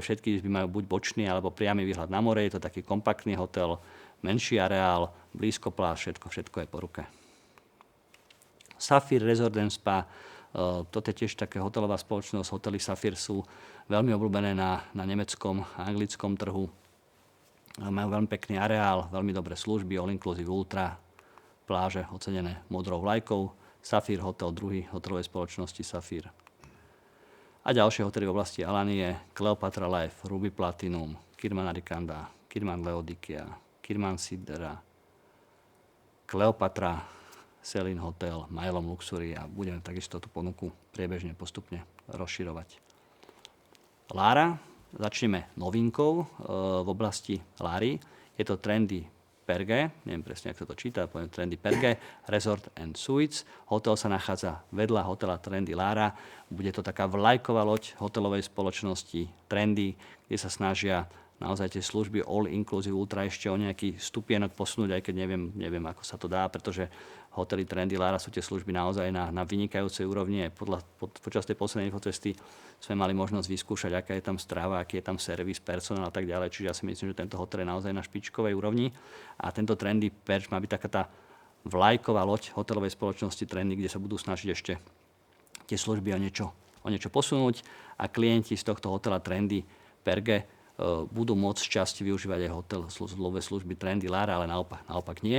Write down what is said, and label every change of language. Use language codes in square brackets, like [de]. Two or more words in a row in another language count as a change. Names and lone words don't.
[sk] Všetky izby majú buď bočný alebo priamy výhľad na more. Je to taký kompaktný hotel, menší areál, blízko pláž, všetko je po ruke. Saphir Resort & Spa, toto je tiež také hotelová spoločnosť. Hotely Saphir sú veľmi obľúbené na nemeckom a anglickom trhu. Majú veľmi pekný areál, veľmi dobré služby, [en] all inclusive ultra, [sk] pláže ocenené modrou vlajkou. Saphir Hotel, druhý hotelovej spoločnosti Saphir. A ďalšie hotely v oblasti Alanie, Cleopatra Life, Ruby Platinum, Kirman Arikanda, Kirman Laodicea, Kirman Sidra, Cleopatra, Selin Hotel, Mylom Luxury a budeme takisto tú ponuku priebežne postupne rozširovať. Lara, začneme novinkou v oblasti Lary. Je to Trendy Perge, neviem presne, ako sa to číta, poviem Trendy Perge, Resort and Suites. Hotel sa nachádza vedľa hotela Trendy Lara. Bude to taká vlajková loď hotelovej spoločnosti Trendy, kde sa snažia naozaj tie služby [en] all inclusive ultra [sk] ešte o nejaký stupienok posunúť, aj keď neviem, ako sa to dá, pretože hotely Trendy Lara sú tie služby naozaj na vynikajúcej úrovni. Počas tej poslednej infocesty sme mali možnosť vyskúšať, aká je tam strava, aký je tam servis, personál a tak ďalej. Čiže ja si myslím, že tento hotel je naozaj na špičkovej úrovni. A tento Trendy Perch má byť taká tá vlajková loď hotelovej spoločnosti Trendy, kde sa budú snažiť ešte tie služby o niečo posunúť a klienti z tohto hotela Trendy Perge budú môcť časť využívať aj hotelové služby Trendy Lara, ale naopak nie.